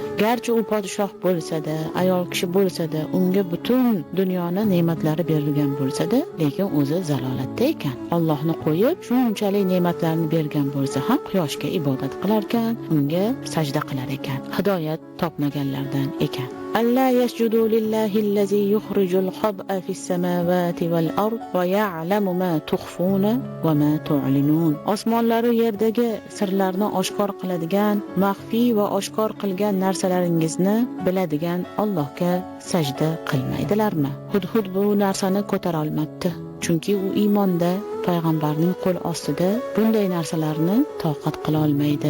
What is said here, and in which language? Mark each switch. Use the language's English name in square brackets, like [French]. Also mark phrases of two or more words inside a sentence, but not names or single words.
[Uzbek] Garchi u podshoh bo'lsa-da, ayol kishi bo'lsa-da, unga butun dunyoni ne'matlari berilgan bo'lsa-da, lekin o'zi zalolatda ekan. Allohni qo'yib, shunchalik ne'matlarni bergan bo'lsa ham quyoshga ibodat qilar ekan, unga sajda qilar ekan. Hidoyat topmaganlardan ekan. [Arabic] ألا يسجدوا لله الذي يخرج الخبء في السماوات والأرض ويعلم ما تخفون وما تعلنون. [Uzbek] Osmonlar va yerdagi sirlarni oshkor qiladigan, maxfiy va oshkor qilgan narsalaringizni biladigan Allohga sajda qilmaydilarmi? Hudhud bu narsani ko'tara olmabdi. Chunki u iymonda payg'ambarning qo'l ostida bunday narsalarni toqat qila olmaydi.